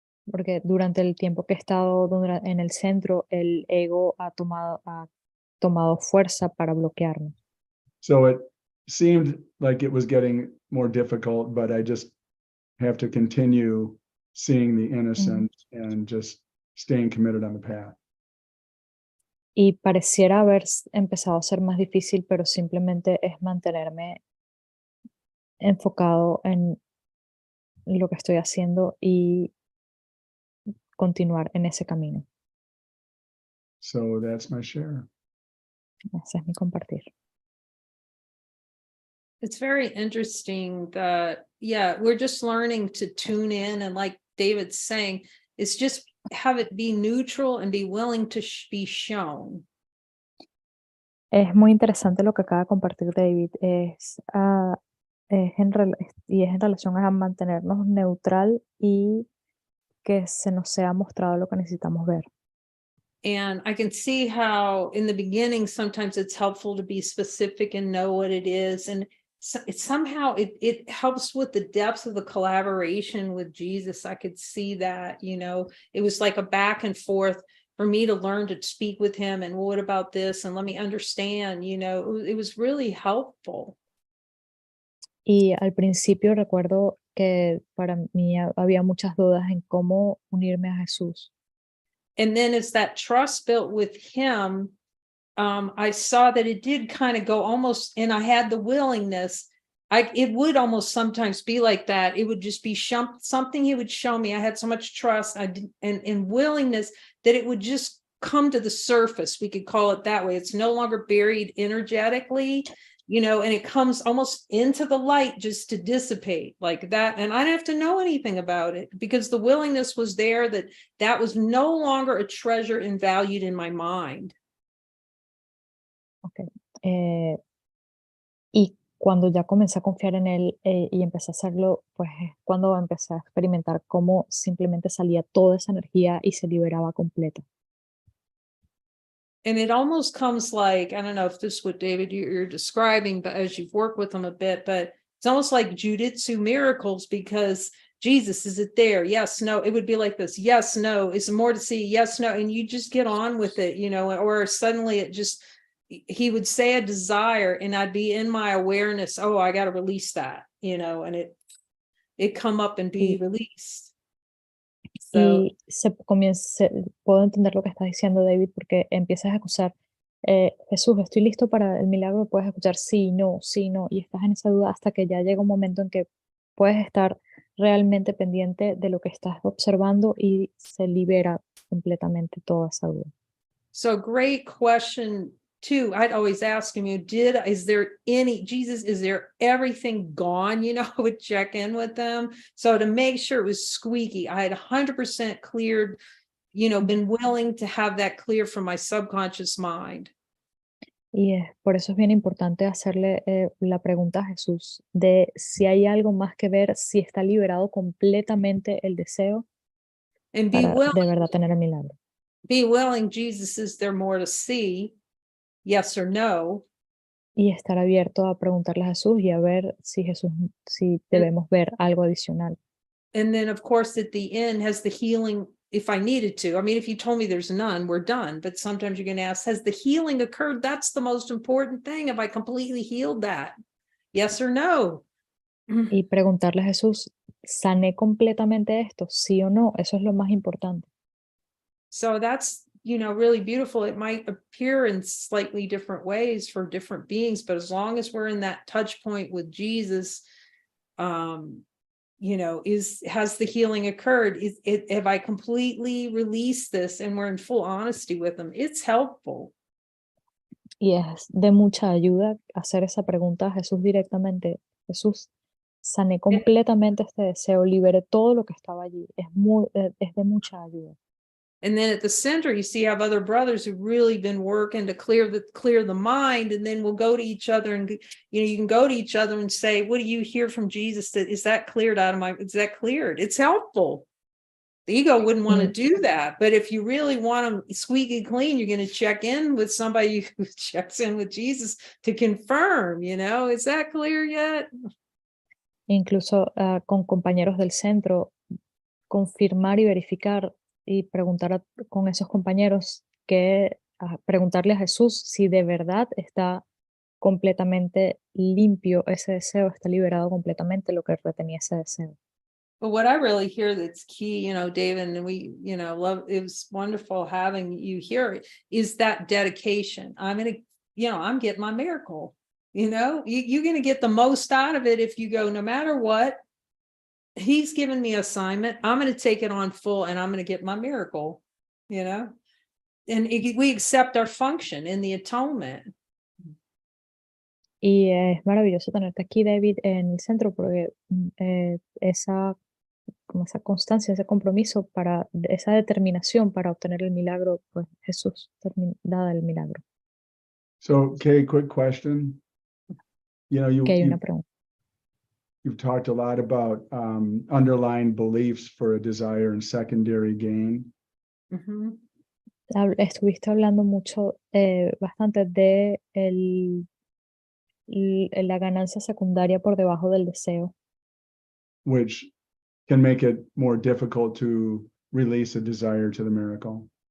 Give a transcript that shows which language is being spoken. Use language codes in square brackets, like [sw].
[es] Porque durante el tiempo que he estado en el centro, el ego ha tomado fuerza para bloquearme. [en] So it seemed like it was getting more difficult, but I just have to continue seeing the innocent and just staying committed on the path. [es] Y pareciera haber empezado a ser más difícil, pero simplemente es mantenerme enfocado en lo que estoy haciendo y continuar en ese camino. [en] So that's my share. [es] Ese es mi compartir. [en] It's very interesting that, we're just learning to tune in. And like David's saying, it's just have it be neutral and be willing to be shown. [es] Es muy interesante lo que acaba de compartir David. Es en relación a mantenernos neutral y que se nos sea mostrado lo que necesitamos ver. [en] And I can see how in the beginning, sometimes it's helpful to be specific and know what it is. And it helps with the depth of the collaboration with Jesus. I could see that, it was like a back and forth for me to learn to speak with him. And what about this? And let me understand, it was really helpful. [es] Y al principio recuerdo que para mí había muchas dudas en cómo unirme a Jesús. [en] And then as that trust built with him, I saw that it did kind of go almost, and I had the willingness. It would almost sometimes be like that. It would just be something he would show me. I had so much trust and willingness that it would just come to the surface. We could call it that way. It's no longer buried energetically, and it comes almost into the light just to dissipate like that. And I didn't have to know anything about it because the willingness was there, that was no longer a treasure and valued in my mind. Okay. [es] Y cuando ya comencé a confiar en él y empecé a hacerlo, pues es cuando empecé a experimentar cómo simplemente salía toda esa energía y se liberaba completa. [en] And it almost comes like, I don't know if this is what David you're describing, but as you've worked with him a bit, but it's almost like jujitsu miracles because Jesus, is it there? Yes, no. It would be like this. Yes, no. Is there more to see? Yes, no. And you just get on with it, or suddenly he would say a desire and I'd be in my awareness. Oh, I got to release that, and it come up and be released. So, [es] y puedo entender lo que está diciendo David porque empiezas a acusar, Jesús, estoy listo para el milagro, puedes escuchar sí, no, y estás en esa duda hasta que ya llega un momento en que puedes estar realmente pendiente de lo que estás observando y se libera completamente toda esa duda. [en] So great question too. I'd always ask him, is there everything gone? I would check in with them. So to make sure it was squeaky, I had 100% cleared, been willing to have that clear from my subconscious mind. [es] Y por eso es bien importante hacerle la pregunta a Jesús de si hay algo más que ver, si está liberado completamente el deseo [en] And [es] para de verdad tener el milagro. [en] Be willing, Jesus, is there more to see? Yes or no. [es] Y estar abierto a preguntarle a Jesús y a ver si debemos ver algo adicional. [en] And then of course at the end, has the healing, if I needed to, I mean, if you told me there's none, we're done. But sometimes you're going to ask, has the healing occurred? That's the most important thing. Have I completely healed that? Yes or no? [es] Y preguntarle a Jesús, ¿sané completamente esto? ¿Sí o no? Eso es lo más importante. [en] So that's, really beautiful. It might appear in slightly different ways for different beings, but as long as we're in that touch point with Jesus, has the healing occurred? Have I completely released this? And we're in full honesty with him. It's helpful. [es] Y es de mucha ayuda hacer esa pregunta a Jesús directamente. Jesús, sané completamente este deseo, liberé todo lo que estaba allí. Es de mucha ayuda. [en] And then at the center, you see, you have other brothers who've really been working to clear the mind. And then we'll go to each other and, you can go to each other and say, what do you hear from Jesus? Is that cleared out of is that cleared? It's helpful. The ego wouldn't want to Mm. do that. But if you really want them squeaky clean, you're going to check in with somebody who checks in with Jesus to confirm, is that clear yet? [es] Incluso con compañeros del centro, confirmar y verificar y preguntar con esos compañeros preguntarle a Jesús si de verdad está completamente limpio ese deseo, está liberado completamente lo que retenía ese deseo. [en] But what I really hear that's key, David, and we, love, it was wonderful having you here, is that dedication. I'm getting my miracle. You're going to get the most out of it if you go, no matter what, he's given me assignment, I'm going to take it on full and I'm going to get my miracle, and we accept our function in the atonement. [es] Y es maravilloso tenerte aquí, David, en el centro, porque esa constancia, ese compromiso, esa determinación para obtener el milagro, pues Jesús da el milagro. [en] So, Kay, quick question. [es] Que hay una pregunta. [en] You've talked a lot about underlying beliefs for a desire and secondary gain. Mm-hmm. [es] Estuviste hablando bastante de la ganancia secundaria por debajo del deseo. [en] Which can make it more difficult to release a desire to the miracle.